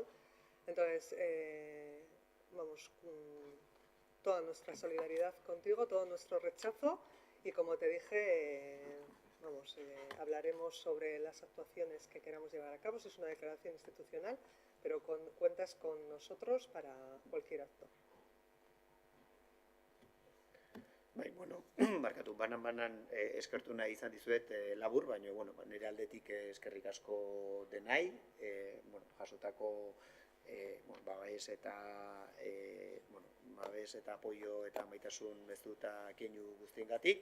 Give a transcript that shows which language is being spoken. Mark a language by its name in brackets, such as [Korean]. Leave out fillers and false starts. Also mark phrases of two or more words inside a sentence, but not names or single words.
[Spanish] Entonces, vamos, toda nuestra solidaridad contigo, todo nuestro rechazo y como te dije, vamos, hablaremos sobre las actuaciones que queramos llevar a cabo. Es una declaración institucional, pero cuentas con nosotros para cualquier acto. [Basque] Bai, bueno, barkatu, banan eskertu nahi izan dizuet labur, baina, bueno, nire aldetik eskerrik asko denai, bueno, jasotako babes eta babes eta apoio eta maitasun mezu eta keinu guztiengatik.